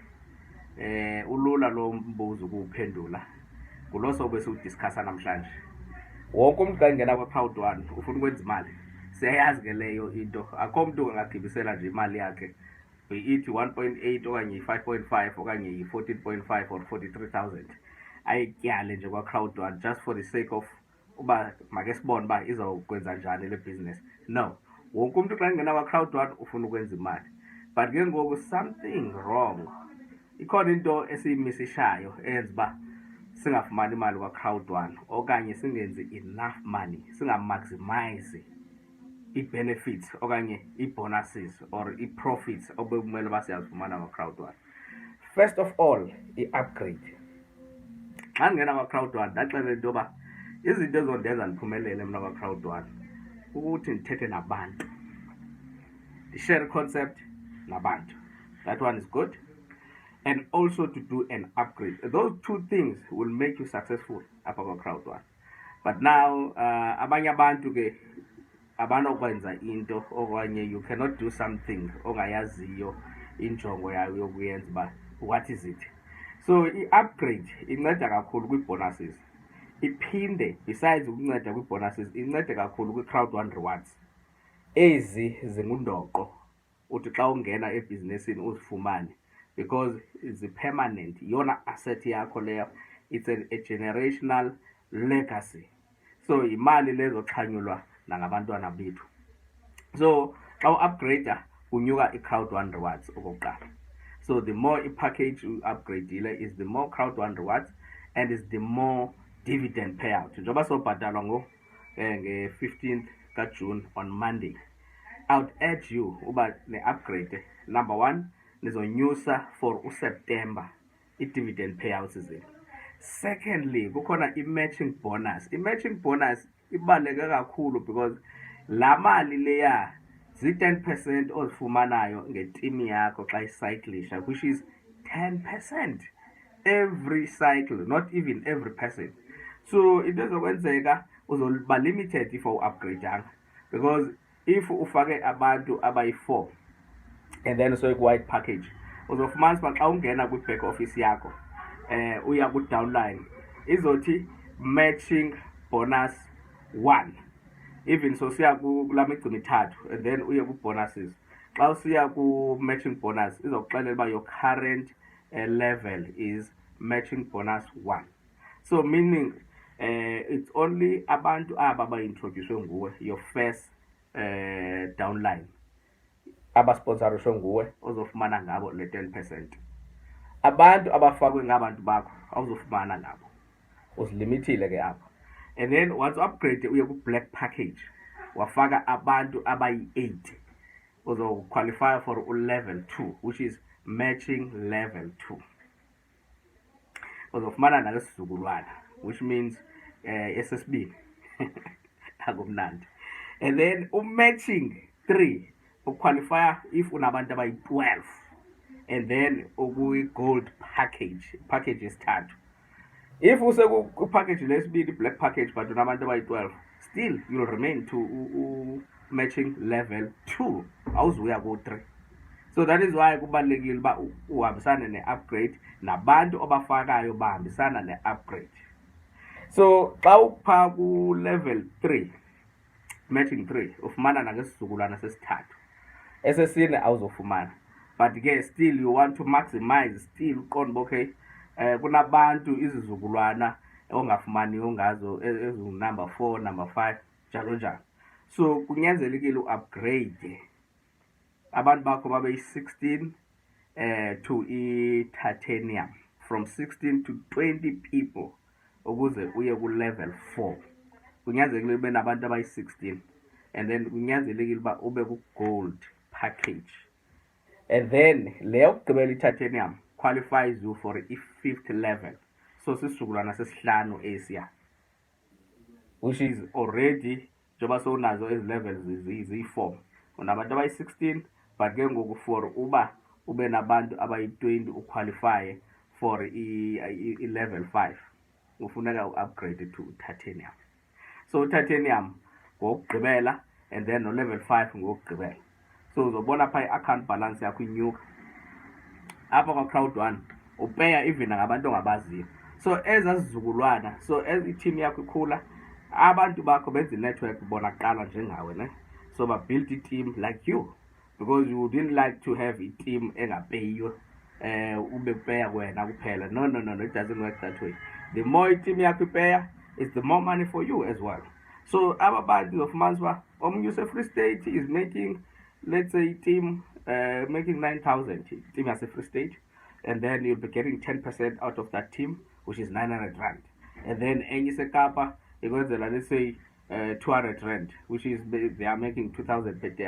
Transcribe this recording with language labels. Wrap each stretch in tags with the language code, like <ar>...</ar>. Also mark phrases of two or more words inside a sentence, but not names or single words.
<xh>Ulula lo mbuzo ukuwuphendula. Kulo sobe siwudiscussa namhlanje. Wonke umuntu xa engena kwa-Crowd1 ufuna ukwenza imali. Siyayazi ke leyo into. Akho mntu angagibisela nje imali yakhe. Be-ithi 1.8 okanye yi-5.5 okanye yi-14.5 or 43,000. Ayityale nje kwa-Crowd1</xh> <en>just for the sake of</en> <xh>uba make sibone uba izawukwenza njani le business. No, wonke umuntu xa engena kwa-Crowd1 ufuna ukwenza imali.</xh> <en>But</en> <xh>ke ngoku</xh> <en>something wrong.</en> <xh>Ikhona into esiyimisishayo eyenza uba singafumani imali kwa-Crowd1 okanye singenzi</xh> <en>enough money,</en> <xh>singamaximize i-benefits okanye i-bonuses or i-profits obekumele uba siyazifumana kwa-Crowd1.</xh> <en>First of all, i-upgrade.</en> <xh>Xa ndingena kwa-Crowd1 ndaxelela into yoba izinto ezondenza ndiphumelele mna kwa-Crowd1 ukuthi ndithethe nabantu, ndishare concept nabantu.</xh> <en>That one is good. And also to do an upgrade. Those two things will make you successful</en> <xh>apha kwa-Crowd1.</xh> <en>But now</en> <xh>abanye abantu ke abanokwenza into okanye</xh> <en>you cannot do something</en> <xh>ongayaziyo injongo yayo yokuyenza uba</xh> <en>what is it.</en> <xh>So i-upgrade inceda kakhulu kwii-bonuses. Iphinde besides ukunceda kwii-bonuses incede kakhulu kwi-Crowd1 rewards. Ezi zingundoqo uthi xa ungena ebhizinesini uzifumane</xh> <en>because it's permanent.</en> <xh>Yona asset yakho leyo.</xh> <en>It's a generational legacy.</en> <xh>So imali lezo xhanyulwa nangabantwana bethu. So xa u-upgrade unyuka i-Crowd1 rewards okokuqala.</xh> <en>So the more</en> <xh>i-package u-upgrade</xh> <en>is the more Crowd1 rewards and is the more dividend payout.</en> <xh>Njengoba sobhatalwa nge-15th kaJune</xh> <en>on Monday. I would urge you</en> <xh>uba ne-upgrade.</xh> <en>Number one,</en> <xh>nizonyusa for uSeptember i-dividend payouts zenu. Secondly, kukhona i-matching bonus. I-</xh> <en>matching bonus</en> <xh>ibaluleke kakhulu because la mali leya zi-10% ozifumanayo ngeteam yakho xa icyclisha,</xh> <en>which is 10% every cycle, not even every person.</en> <xh>So into ezokwenzeka uzoba limited if u-upgrade because if ufake abantu abayi-4</xh> <en>and then so white package</en> <xh>uzofumanisa uba xa ungena kwi-</xh> <en>back office</en> <xh>yakho uya ku-downline izothi</xh> <en>matching bonus 1. Even so</en> <xh>siya kula migca mithathu</xh> <en>and then</en> <xh>uye ku-bonuses. Xa usiya ku-matching bonus izokuxelela uba</xh> <en>your current level is matching bonus 1. So meaning it's only</en> <xh>abantu aba ba-introducwe nguwe,</xh> <en>your first downline,</en> <xh>abasponsorishwe nguwe ozofumana ngabo le 10%. Abantu abafakwe ngabantu bakho awuzofumana ngabo, uzilimitile ke apho.</xh> <en>And then once upgrade</en> <xh>uye ku-black package wafaka abantu abayi-8 uzoqualify</xh> <en>for level 2, which is matching level 2.</en> <xh>Uzofumana nalesizukulwana,</xh> <en>which means</en> <xh>esesibini akumnandi.</xh> <en>And then matching 3 uqualify if</en> <xh>unabantu abayi-12</xh> <en>and then</en> <xh>ukuyi-gold package esithathu. If useku-package lesibili,</xh> <en>black package,</en> <xh>but unabantu abayi-12,</xh> <en>still you'll remain to matching level 2,</en> <xh>awuzuya ku-3.</xh> <en>So that is why</en> <xh>kubalulekile uba uhambisane ne-upgrade nabantu abafakayo bahambisana ne-upgrade. So xa upha ku-level 3, matching 3, ufumana nangesizukulwana sesithathu. Esesine awuzofumana. But ke</xh> <en>still you want to maximize,</en> <xh>still uqonda okay, kunabantu izizukulwana ongafumaniyo ngazo ezingu-</xh> <en>number 4, number 5,</en> <xh>njalo njalo. So kunyanzelekile u-upgrade abantu bakho babe-16 to i-titanium,</xh> <en>from 16 to 20 people</en> <xh>ukuze uye ku-level 4. Kunyanzelekile ube nabantu abayi-16</xh> <en>and then</en> <xh>kunyanzelekile uba ube ku-gold package.</xh> <en>And then</en> <xh>leyo yokugqibela i-titanium</xh> <en>qualifies you for i-5th level.</en> <xh>So sisizukulwana sesihlanu esiya,</xh> <en>which is already</en> <xh>njengoba sowunazo ezi levels ziyi-4. Unabantu abayi-16 but ke ngoku for uba ube nabantu abayi-20 uqualify for i-level 5. ufuneka u-upgrade to titanium. So titanium ngokugqibela and then no level 5 ngokugqibela. So uzobona pha i-account balance yakho inyuka apha kwa-crowd 1 upeya even ngabantu ongabaziyo. So ezazizukulwana, so as i-team yakho ikhula, abantu bakho benza i-network bona kuqala njengawe ne. So babuild i-team</xh> <en>like you, because you didn't like to have</en> <xh>i-team engapeyiyo ube kupeya wena kuphela.</xh> <en>No, it doesn't work that way. The more</en> <xh>i-team yakho ipeya,</xh> <en>it's the more money for you as well. So</en> <xh>aba bantu ofumanisa uba omunye use-Free State</xh> <en>is making, let's say, team making 9,000,</en> <xh>team yase-Free State,</xh> <en>and then you'll be getting 10% out of that team, which is 900 rand.</en> <xh>And then enye iseKapa ikwenzela,</xh> <en>let's say 200 rand, which is they are making 2,000 per day.</en>